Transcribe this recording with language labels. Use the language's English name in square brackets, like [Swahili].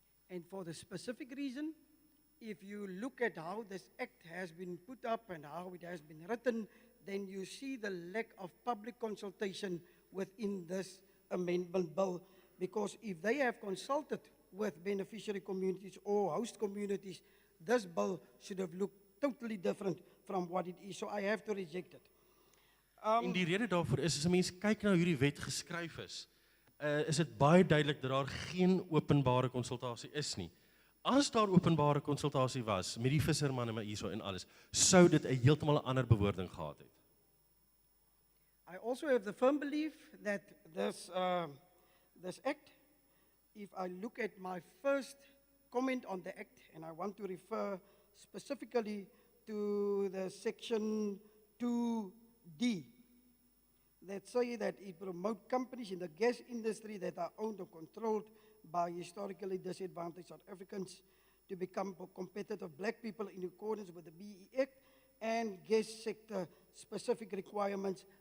[English] And for the specific reason, if you look at how this act has been put up and how it has been written, then you see the lack of public consultation within this amendment bill. Because if they have consulted with beneficiary communities or host communities, this bill should have looked totally different from what it is. So I have to reject it. [Afrikaans] En die rede daarvoor is as 'n mens kyk na hoe die wet geskryf is dit baie duidelik dat daar geen openbare konsultasie is nie. As daar openbare konsultasie was met die vissermanne maar hierso en alles, sou dit 'n heeltemal 'n ander bewoording gehad het. [English] I also have the firm belief that this act, if I look at my first comment on the act, and I want to refer specifically to the section 2D, that say that it promote companies in the gas industry that are owned or controlled by historically disadvantaged South Africans to become competitive black people in accordance with the BE Act and gas sector specific requirements.